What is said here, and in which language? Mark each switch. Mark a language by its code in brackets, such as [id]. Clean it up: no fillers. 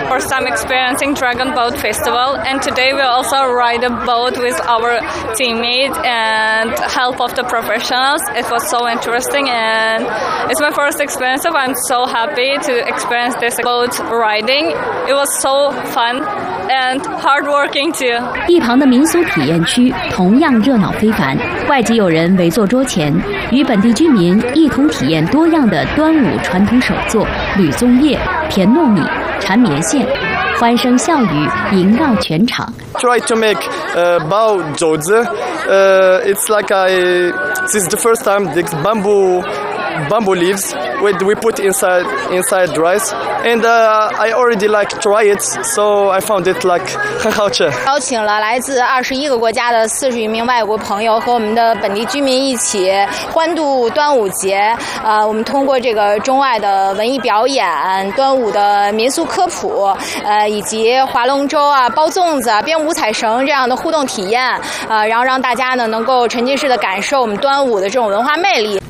[en] For some experiencing Dragon Boat Festival, and today we also ride a boat with our teammates and help of the professionals. It was so interesting, and it's my first experience. I'm so happy to experience experience this boat riding. It was so fun and hardworking too. [zh] 一旁的民俗体验区同样热闹非凡，外籍友人围坐桌前，与本地居民一同体验多样的端午传统手作：捋粽叶、甜糯米、缠棉线。欢声笑语萦绕全场。 [en] Try to make bao zhou zi. It's like this is the first time this bamboo leaves we put inside rice. And I already like try it, so I found it like [zh] 很好吃。邀请了来自21个国家的40余名外国朋友和我们的本地居民一起欢度端午节。我们通过这个中外的文艺表演、端午的民俗科普，以及划龙舟啊、包粽子啊、编五彩绳这样的互动体验，然后让大家呢能够沉浸式的感受我们端午的这种文化魅力。